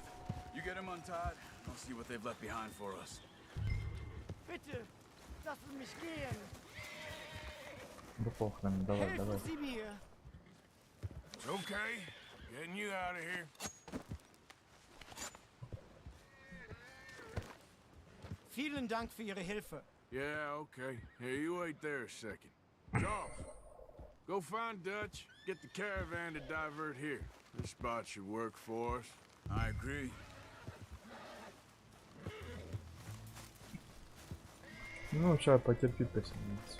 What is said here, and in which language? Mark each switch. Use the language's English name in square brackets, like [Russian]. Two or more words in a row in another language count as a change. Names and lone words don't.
[English] You get them untied, I'll see what they've left behind for us. [German] Bitte, lassen mich gehen. [Russian] Да похрен, давай, давай. [German] Helfen Sie mir. [English] It's okay. Getting you out of here. [German] Vielen Dank für Ihre Hilfe. [English] Yeah, okay. Here, you wait there a second. Charles, go find Dutch. Get the caravan to divert here. This spot should work for us. I agree. [Russian] Ну, сейчас потерпи посильница.